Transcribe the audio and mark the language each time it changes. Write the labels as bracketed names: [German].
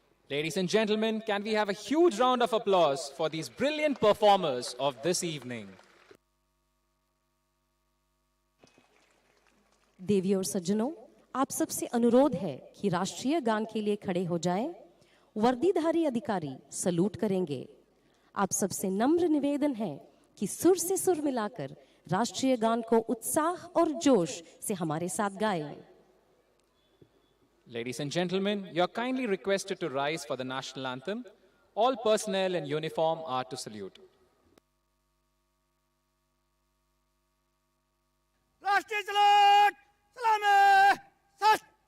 [English] Ladies and gentlemen, can we have a huge round of applause for these brilliant performers of this evening? [Hindi] देवी और सज्जनों, आप सबसे अनुरोध है कि राष्ट्रीय गान के लिए खड़े हो जाएं। वर्दीधारी अधिकारी सलूट करेंगे। आप सबसे नम्र निवेदन है कि सुर से सुर मिलाकर राष्ट्रीय गान को उत्साह और जोश से हमारे साथ गाएं। [English] Ladies and gentlemen, you are kindly requested to rise for the national anthem. All personnel in uniform are to salute. [Hindi] राष्ट्रीय सलाट सलामी सत।